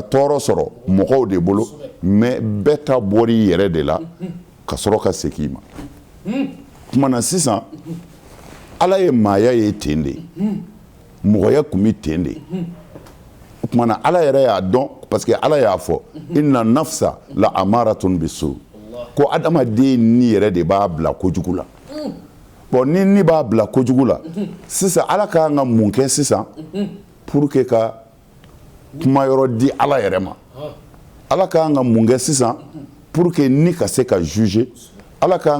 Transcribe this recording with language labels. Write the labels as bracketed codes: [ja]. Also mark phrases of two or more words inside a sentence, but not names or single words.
[bm] tɔɔrɔ sɔrɔ mɔgɔw de bolo mais bɛɛ ta bɔr'i yɛrɛ de la ka sɔrɔ ka segin i ma o tuma na sisan ala ye maaya ye ten de mɔgɔya tun bɛ ten de o tuma na ala yɛrɛ y'a dɔn [fr] parce que [bm] ala y'a fɔ [ar] إن النفس لأمارة بالسوء [bm] ko adamaden ni yɛrɛ de b'a bila kojugu la bon ni b'a bila kojugu la sisan ala ka kan ka mun kɛ sisan [fr] pour que [bm] ka kuma yɔrɔ di ala yɛrɛ ma ala ka kan ka mun kɛ sisan [fr] pour que [bm] ni ka se ka juger ala ka kan